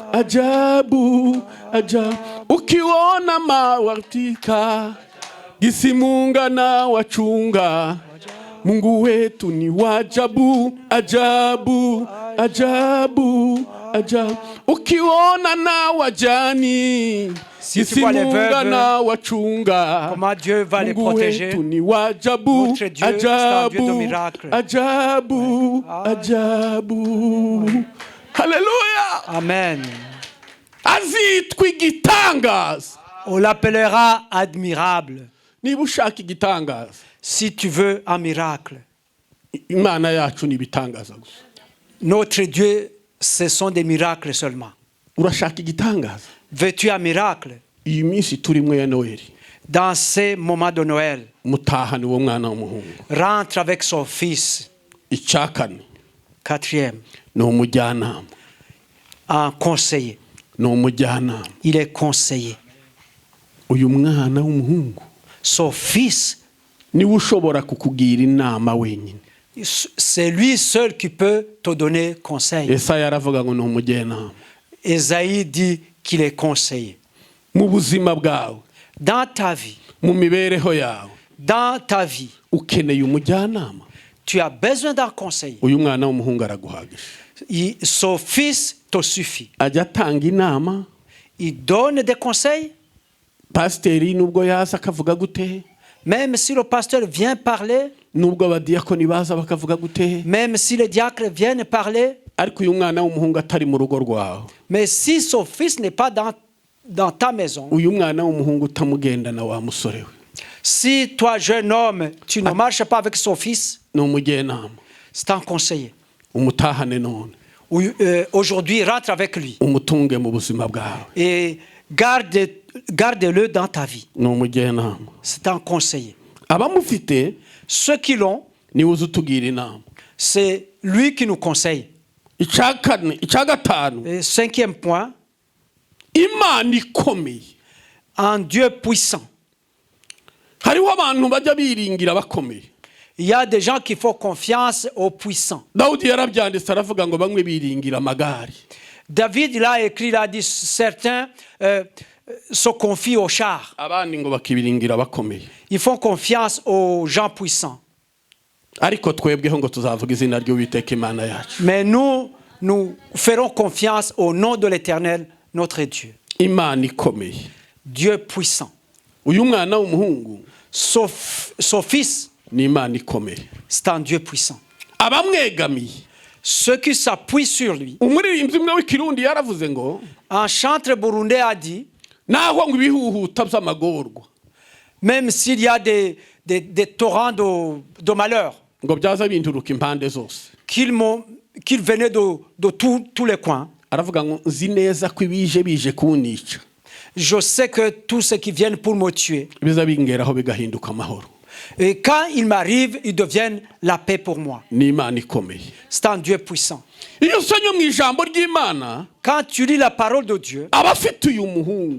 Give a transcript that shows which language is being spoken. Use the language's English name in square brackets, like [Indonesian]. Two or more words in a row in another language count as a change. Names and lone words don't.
[Swahili] ajabu aja, ukiona mawatika gisimunga na wachunga, Mungu wetu ni wa ajabu ajabu ajabu ajabu, ukiona na wajani gisimunga na wachunga, [French] Comment Dieu va les [Swahili] Mungu [French] protéger. [Swahili] wetu ni wa ajabu [French] Notre Dieu, c'est un Dieu de [Swahili] ajabu [French] miracle. [Swahili] ajabu ajabu. Haleluya. Amen. [Kinyarwanda] azitwa igitangaza. [French] On l'appellera admirable. [Kinyarwanda] niba ushaka igitangaza, [French] Si tu veux un miracle, [Kinyarwanda] imana yacu ni ibitangaza gusa. [French] notre Dieu, ce sont des miracles seulement. [Kinyarwanda] urashaka igitangaza? [French] Veux-tu un miracle? [Kinyarwanda] iyi minsi turimo ya Noheli, [French] Dans ces moments de Noël, [Kinyarwanda] mutahane uwo mwana w'umuhungu. [French] rentre avec son fils. [Kinyarwanda] icya kane [French] Quatrième, [Kinyarwanda] ni umujyanama. [French] un conseiller. [Kinyarwanda] ni umujyanama. [French] Il est conseiller. [Kinyarwanda] uyu mwana w'umuhungu [French] Son fils, [Kinyarwanda] niwe ushobora kukugira inama wenyine. [French] c'est lui seul qui peut te donner conseil. [Kinyarwanda] Yesaya aravuga ngo ni umujyanama. [French] Esaïe dit qu'il est conseiller. [Kinyarwanda] mu buzima bwawe, [French] Dans ta vie, [Kinyarwanda] mu mibereho yawe, [French] dans ta vie, [Kinyarwanda] ukeneye umujyanama. [French] tu as besoin d'un conseiller. [Kinyarwanda] uyu mwana w'umuhungu araguhagije. [French] Son fils te suffit. [Kinyarwanda] ajya atanga inama. [French] Il donne des conseils. [Kinyarwanda] pasiteri nubwo yaza akavuga gute, [French] Même si le pasteur vient parler, [Kinyarwanda] nubwo abadiyakoni baza bakavuga gute, [French] même si les diacres viennent parler, [Kinyarwanda] ariko uyu mwana w'umuhungu atari mu rugo rwawe, [French] mais si son fils n'est pas dans ta maison, [Kinyarwanda] uyu mwana w'umuhungu utamugendana wa musore we, [French] si toi, jeune homme, tu ne marches pas avec son fils, [Kinyarwanda] ni umujyanama. [French] c'est un conseiller. [Kinyarwanda] umutahane none, [French] Aujourd'hui, rentre avec lui [Kinyarwanda] umutunge mu buzima bwawe, [French] et garde-le dans ta vie. [Kinyarwanda] ni umujyanama. [French] C'est un conseiller. [Kinyarwanda] abamufite [French] Ceux qui l'ont, [Kinyarwanda] niwe uzi utugira inama. [French] c'est lui qui nous conseille. [Kinyarwanda] icya kane, icya gatanu, [French] Et cinquième point, [Kinyarwanda] imana ikomeye. [French] un Dieu puissant. [Kinyarwanda] hariho abantu bajya biringira bakomeye. [French] Il y a des gens qui font confiance aux puissants. [Kinyarwanda] Dawudi yarabyanditse aravuga ngo bamwe biringira amagare, [French] David, il a écrit, il a dit, certains se confient aux chars. [Kinyarwanda] abandi ngo bakibiringira bakomeye. [French] Ils font confiance aux gens puissants. [Kinyarwanda] Ariko twebweho ngo tuzavuga izina ry'Uwiteka Imana yacu. [French] Mais nous ferons confiance au nom de l'Éternel, notre Dieu. [Kinyarwanda] Imana ikomeye. [French] Dieu puissant. [Kinyarwanda] Uyu mwana w'umuhungu [French] Son fils, [Kinyarwanda] ni Imana ikomeye. [French] c'est un Dieu puissant. [Kinyarwanda] Abamwegamiye. [French] Ceux qui s'appuient sur lui. [Kinyarwanda] Umuririmbyi umwe w'ikirundi yaravuze ngo [French] Un chanteur burundais a dit, [Kinyarwanda] naho ngo ibihuhuta by'amagorwa [French] même s'il y a des torrents de malheur, [Kinyarwanda] ngo byaza binturuka impande zose. [French] qu'ils venaient de tous les coins, [Kinyarwanda] Aravuga ngo nzi neza ko bije kunica. [French] je sais que tous ceux qui viennent pour me tuer, [Kinyarwanda] Biza bingeraho bigahinduka amahoro. [French] et quand ils m'arrivent, ils deviennent la paix pour moi. [Kinyarwanda] Ni Imana ikomeye. [French] C'est un Dieu puissant. [Kinyarwanda] Iyo usomye mu ijambo ry'Imana [French] Quand tu lis la parole de Dieu, [Kinyarwanda] abafite uyu muhungu